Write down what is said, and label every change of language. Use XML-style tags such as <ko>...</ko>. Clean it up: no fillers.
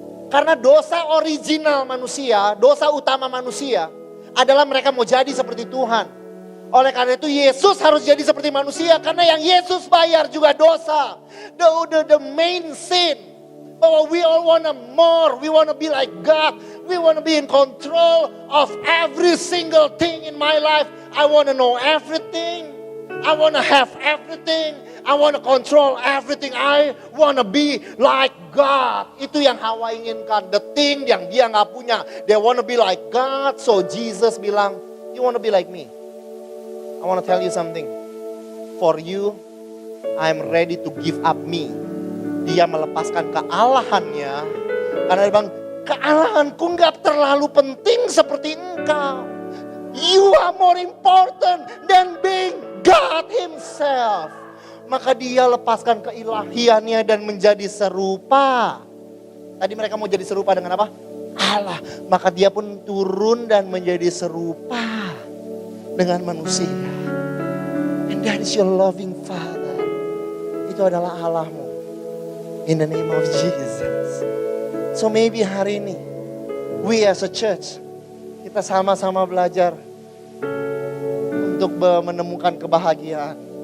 <id>Karena dosa original manusia, dosa utama manusia adalah mereka mau jadi seperti Tuhan. Oleh karena itu Yesus harus jadi seperti manusia. Karena yang Yesus bayar juga dosa.</id> <en>The main sin.</en> <id>Bahwa</id> <en>we all want more, we want to be like God. We want to be in control of every single thing in my life. I want to know everything. I want to have everything. I want to control everything. I want to be like God.</en> <id>Itu yang Hawa inginkan.</id> <en>The thing</en> <id>yang dia gak punya.</id> <en>They want to be like God. So Jesus bilang, you want to be like me? I want to tell you something. For you, I'm ready to give up me.</en> <id>Dia melepaskan kealahannya. Karena dia bilang, kealahanku gak terlalu penting seperti engkau.</id> <en>You are more important than being God himself.</en> <id>Maka dia lepaskan keilahiannya dan menjadi serupa. Tadi mereka mau jadi serupa dengan apa? Allah. Maka dia pun turun dan menjadi serupa dengan manusia.</id> <en>And that is your loving Father.</en> <id>Itu adalah Allahmu.</id> <en>In the name of Jesus. So maybe</en> <id>hari ini,</id> <en>we as a church,</en> <id>kita sama-sama belajar untuk menemukan kebahagiaan.</id>